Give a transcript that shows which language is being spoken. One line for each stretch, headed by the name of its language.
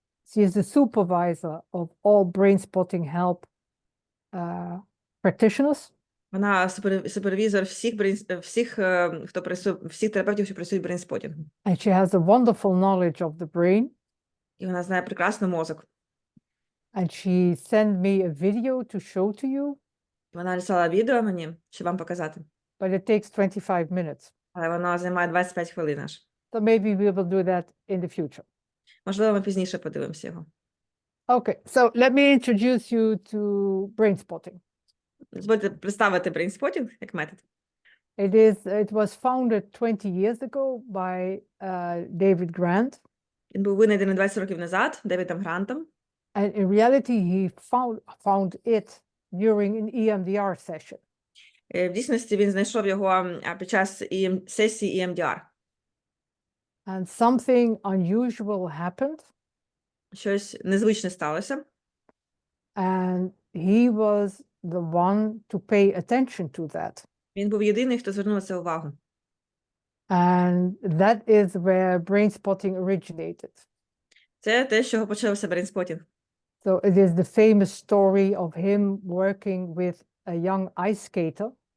English: She is the supervisor of all Brainspotting help practitioners.
Ukrainian: Вона супервізор всіх терапевтів, що працюють в брейнспотінгу.
English: And she has a wonderful knowledge of the brain.
Ukrainian: І вона знає прекрасно мозок.
English: And she sent me a video to show to you.
Ukrainian: Вона написала відео мені, щоб вам показати.
English: But it takes 25 minutes.
Ukrainian: Але воно займає 25 хвилин аж.
English: So maybe we will do that in the future.
Ukrainian: Можливо, ми пізніше подивимося його.
English: Okay, so let me introduce you to Brainspotting.
Ukrainian: Дозвольте представити брейнспотінг як метод.
English: It was founded 20 years ago by David Grant.
Ukrainian: Він був винайдений 20 років назад Девідом Грантом.
English: And in reality, he found it during an EMDR session.
Ukrainian: В дійсності він знайшов його під час сесії EMDR.
English: And something unusual happened.
Ukrainian: Щось незвичне сталося.
English: And he was the one to pay attention to that.
Ukrainian: Він був єдиний, хто звернув на це увагу.
English: And that is where Brainspotting originated.
Ukrainian: Це те, з чого почався брейнспотінг.
English: So it is the famous story of him working with a young ice skater.